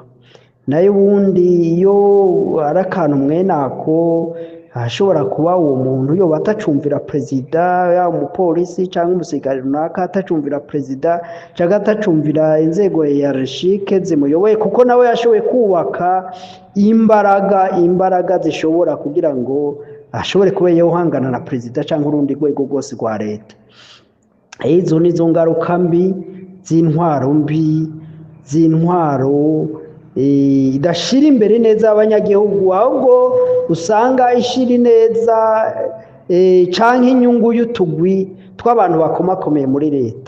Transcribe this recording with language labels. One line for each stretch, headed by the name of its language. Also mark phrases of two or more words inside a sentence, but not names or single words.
Rundi: Nayo ubundi iyo ari akantu mwene ako hashobora kuba uwo muntu yoba atacumvira perezida yaba umupolisi cyangwa umusirikare runaka atacumvira perezida cyangwa atacumvira inzego hiyarashike zimuyoboye, kuko nawe yashoboye kubaka imbaraga zishobora kugira ngo ashobore kuba yohangana na perezida cyangwa urundi rwego rwose rwa leta. Izo nizo ngaruka mbi z'intwaro idashira imbere neza abanyagihugu, ahubwo usanga ishira neza canke inyungu y'utugwi tw'abantu bakomakomeye muri leta.